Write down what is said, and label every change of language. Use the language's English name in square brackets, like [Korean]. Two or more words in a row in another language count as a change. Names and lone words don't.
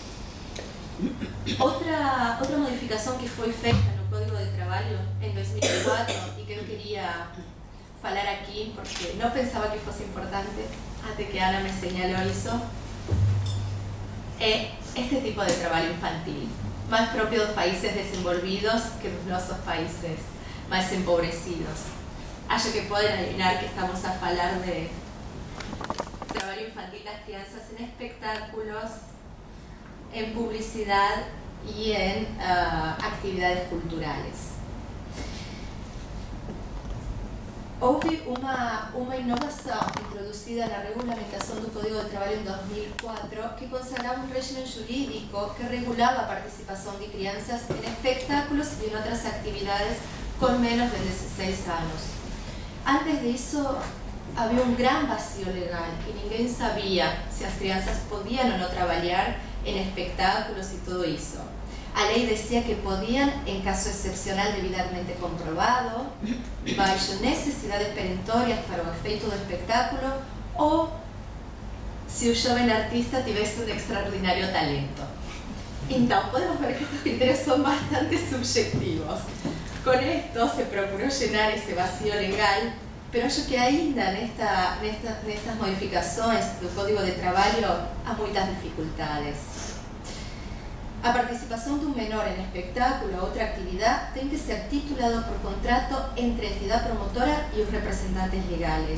[Portuguese] Outra modificação que foi feita no Código de Trabalho em 2004 e que eu queria falar aqui porque não pensava que fosse importante até que Ana me señalou isso, é este tipo de trabalho infantil, mais próprio dos países desenvolvidos que dos nossos países mais empobrecidos. Acho que podem adivinar que estamos a falar de trabalho infantil das crianças em espectáculos, [Spanish] en publicidad y en actividades culturales. [Portuguese] Houve uma inovação introduzida na regulamentação do Código de Trabalho em 2004 que consagrava um regime jurídico que regulava a participação de crianças em espectáculos e em outras atividades com menos de 16 anos. Antes disso, havia um grande vazio legal e ninguém sabia se as crianças podiam ou não trabalhar [Spanish] en espectáculos y todo eso. A ley decía que podían, en caso excepcional debidamente comprobado, bajo necesidades perentorias [Portuguese] para o efeito do espectáculo, [Spanish] o si un joven artista tuviese un extraordinario talento. Então, podemos ver que estos criterios son bastante subjetivos. Con esto se procuró llenar ese vacío legal, [Portuguese] pero acho que ainda nestas modificações do Código de Trabalho há muitas dificuldades. A participação de um menor em espetáculo ou outra atividade tem que ser titulado por contrato entre a entidade promotora e os representantes legais.